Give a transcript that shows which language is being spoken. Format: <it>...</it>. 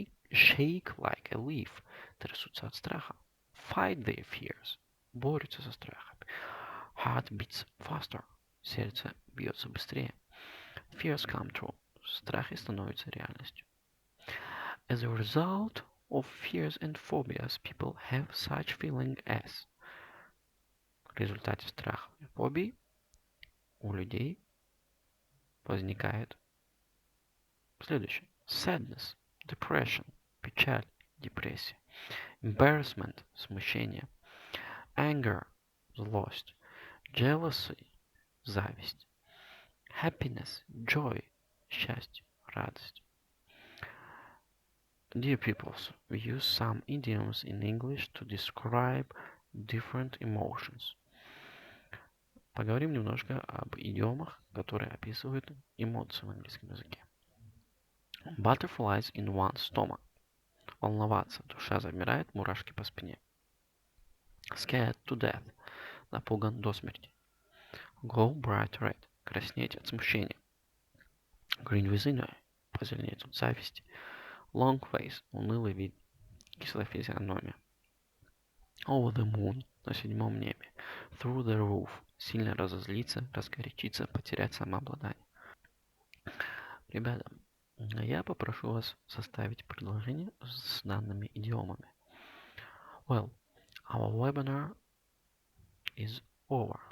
<en>Shake like a leaf,</en> <ru>трясутся от страха.</ru> <en>Fight their fears,</en> <ru>борются со страхами.</ru> <en>Heart beats faster,</en> <ru>сердце бьется быстрее.</ru> <en>Fears come true,</en> <ru>страхи становятся реальностью.</ru> <en>As a result of fears and phobias, people have such feeling as.</en> <ru>В результате страхов и фобий у людей возникает следующее.</ru> <en>Sadness, depression,</en> <ru>печаль, депрессия.</ru> <en>Embarrassment, смущение. Anger, злость. Jealousy, зависть. Happiness, joy,</en> <ru>счастье, радость.</ru> <en>Dear pupils, we use some idioms in English to describe different emotions.</en> <ru>Поговорим немножко об идиомах, которые описывают эмоции в английском языке.</ru> <en>Butterflies in one's stomach.</en> <ru>Волноваться, душа замирает, мурашки по спине.</ru> <en>Scared to death.</en> <ru>Напуган до смерти.</ru> <en>Go bright red.</en> <ru>Краснеть от смущения.</ru> <en>Green within eye.</en> <ru>Позеленеть от зависти.</ru> <en>Long face.</en> <ru>Унылый вид. Кислая физиономия.</ru> <en>Over the moon.</en> <ru>На седьмом небе.</ru> <en>Through the roof.</en> <ru>Сильно разозлиться, разгорячиться, потерять самообладание. Ребята, я попрошу вас составить предложение с данными идиомами.</ru> <en>Well, our webinar is over.</en>